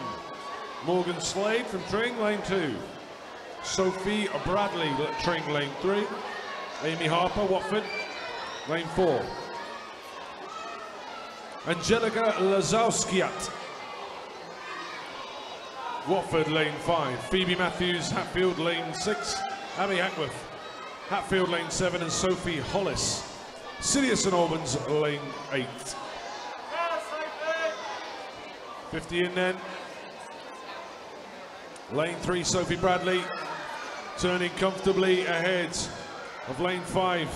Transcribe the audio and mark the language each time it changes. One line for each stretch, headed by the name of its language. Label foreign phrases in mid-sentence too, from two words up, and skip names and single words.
English: Morgan Slade from Tring, lane 2. Sophie Bradley, Tring, lane 3. Amy Harper, Watford, lane 4. Angelica Lazowskiat, Watford, lane 5. Phoebe Matthews, Hatfield, lane 6. Abby Hackworth, Hatfield, lane 7. And Sophie Hollis, Sidious and Albans, lane 8. 50 in then. Lane 3, Sophie Bradley, turning comfortably ahead of lane 5.